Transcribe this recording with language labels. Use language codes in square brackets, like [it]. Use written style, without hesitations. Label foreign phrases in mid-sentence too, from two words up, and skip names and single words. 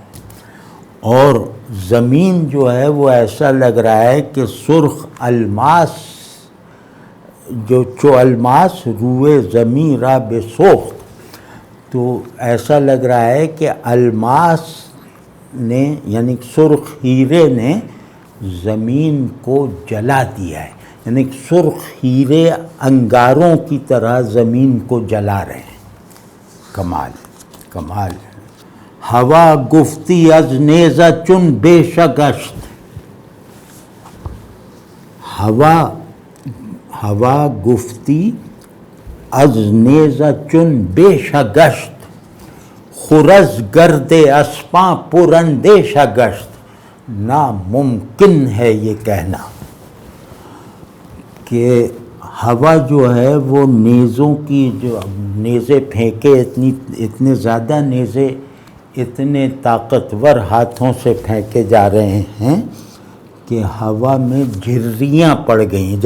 [ur] اور زمین جو ہے وہ ایسا لگ رہا ہے کہ سرخ الماس، جو [fa] الماس روئے زمیں را بسوخت، [ur] تو ایسا لگ رہا ہے کہ الماس نے یعنی سرخ ہیرے نے زمین کو جلا دیا ہے، یعنی سرخ ہیرے انگاروں کی طرح زمین کو جلا رہے ہیں۔ [fa] کمال، کمال۔ ہوا گفتی از نیزہ چون بیش گشت، ہوا گفتی از نیزہ چون بیش گشت، خرز گرد اسپاں پراندیش گشت، [ur] ناممکن ہے یہ کہنا کہ ہوا جو ہے وہ نیزوں کی، جو نیزے پھینکے، اتنے زیادہ نیزے اتنے طاقتور ہاتھوں سے پھینکے جا رہے ہیں کہ ہوا میں جھریاں پڑ گئی ہیں۔